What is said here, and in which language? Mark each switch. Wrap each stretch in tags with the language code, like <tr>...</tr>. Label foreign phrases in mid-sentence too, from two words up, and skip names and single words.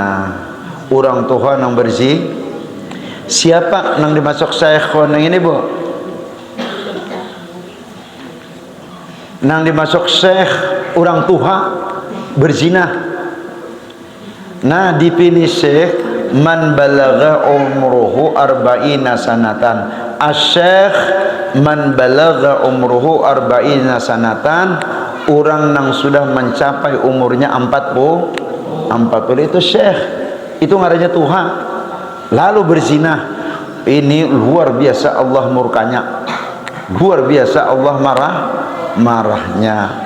<bjn>Orang tua nang siapa nang dimasuk syekh nang ini bu? Nang dimasuk syekh orang tua berzina. Nah definisi syekh</bjn> <ar>من بلغ عمره أربعين سنة. الشيخ من بلغ عمره أربعين سنة,</ar> <bjn>orang nang sudah mencapai umurnya 40 itu syekh, itu ngarannya Tuhan, lalu berzina. Ini luar biasa Allah murkanya, luar biasa Allah marahnya.</bjn>